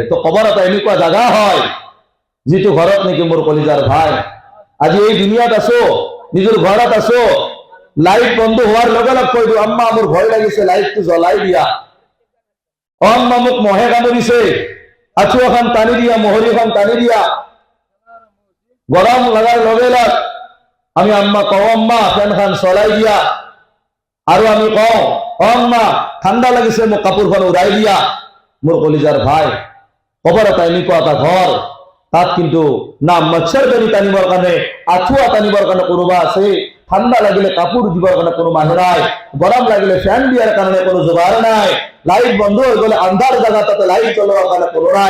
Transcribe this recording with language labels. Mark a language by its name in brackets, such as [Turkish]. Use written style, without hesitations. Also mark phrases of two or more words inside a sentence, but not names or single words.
[Assamese] তো কবর এটা এনেকুৱা জাগা হয় যিটো ঘৰত নেকি মোৰ কলিজাৰ ভাই আজি এই দুনিয়াত আছো, নিজৰ ঘৰত আছো, লাইট বন্ধ হোৱাৰ লগে লগ কৈ দিওঁ আম্মা মোৰ ভয় লাগিছে, লাইটটো জ্বলাই দিয়া। আম্মা মোক মহে কামুৰিছে, আঁঠু এখন টানি দিয়া, মহৰি এখন টানি দিয়া। গরম লাগার লগে লাগ আমি আম্মা কও আম্মা ফ্যান খান চলাই দিয়া, আৰু আমি কওঁ আম্মা ঠাণ্ডা লাগিছে মোক কাপোৰখন উৰাই দিয়া। মোৰ কলিজাৰ ভাই, খবৰ এটা এনেকুৱা এটা ঘৰ, তাত কিন্তু না মচ্ছৰদানি টানিবৰ কাৰণে, আঁঠুৱা টানিবৰ কাৰণে কোনোবা আছে, ঠাণ্ডা লাগিলে কাপোৰ দিবৰ কাৰণে কোনো মানুহ নাই, গৰম লাগিলে ফেন দিয়াৰ কাৰণে কোনো যোগাৰ নাই, লাইট বন্ধ হৈ গলে আন্ধাৰ জাগা তাতে লাইট জ্বলোৱাৰ কাৰণে কোনো নাই।